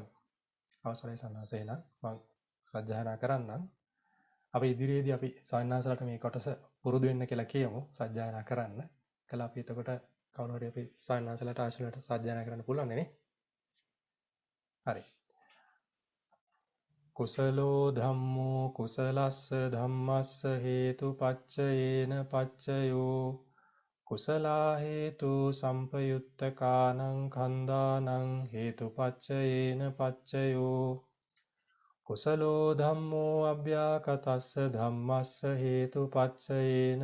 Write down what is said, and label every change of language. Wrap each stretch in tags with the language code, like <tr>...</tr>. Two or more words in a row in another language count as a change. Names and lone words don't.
<si>අවසරයි සන්නාසය නම් මම සජ්ජායනා කරන්නම්. අපි ඉදිරියේදී අපි සන්නාසලට මේ කොටස පුරුදු වෙන්න කියලා කියමු සජ්ජායනා කරන්න. කළා අපි එතකොට කවුරු හරි අපි සන්නාසලට ආශලට සජ්ජායනා කරන්න පුළුවන් නේ. හරි.</si> <pi>කුසලෝ ධම්මෝ කුසලස්ස ධම්මස්ස හේතුපච්චයේන පච්චයෝ කුසලා හේතු සම්පයුත්තකානං කන්දානං හේතුපච්චයේන පච්චයෝ කුසලෝ ධම්මෝ අභ්‍යාකතස්ස ධම්මස්ස හේතුපච්චයේන</pi>